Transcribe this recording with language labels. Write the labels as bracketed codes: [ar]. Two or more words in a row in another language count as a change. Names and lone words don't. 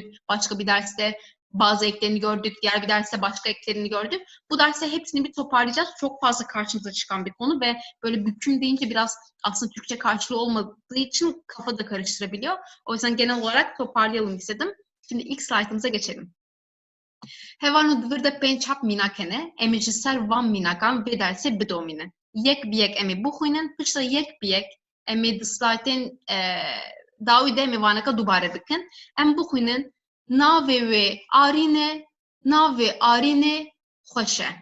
[tr] Başka bir derste bazı eklerini gördük. Diğer bir derste başka eklerini gördük. Bu derste hepsini bir toparlayacağız. Çok fazla karşımıza çıkan bir konu ve böyle büküm deyince biraz aslında Türkçe karşılığı olmadığı için kafa da karıştırabiliyor. O yüzden genel olarak toparlayalım istedim. Şimdi ilk slaytımıza geçelim. [ku] Hevanu divir de pençap minakene, emi ji ser van minakan vê dersê bidomînin. Yek bi yek em ê bixwînin, pişta yek bi yek em ê di slaytên dawî de em ê waneka dubare bikin. Em bixwînin navê wê Arîn e, navê Arîn e xweş e.